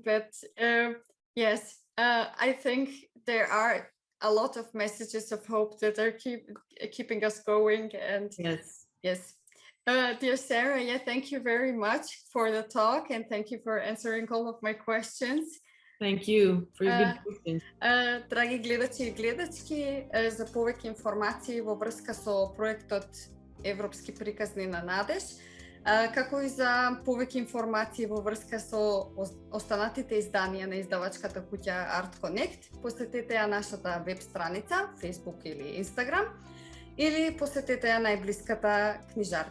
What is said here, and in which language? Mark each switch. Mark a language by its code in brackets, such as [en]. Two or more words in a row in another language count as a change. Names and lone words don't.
[en] But yes, I think there are a lot of messages of hope that are keeping us going. And yes. Dear Sara, thank you very much for the talk, and thank you for answering all of my questions. Thank you for your good questions. [mk] Драги гледачи и гледачки, за повеќе информации во врска со проектот Европски приказни на Надеж, како и за повеќе информации во врска со останатите изданија на издавачката куќа Артконект, посетете ја нашата веб страница, Facebook или Instagram, или посетете ја најблиската книжарница.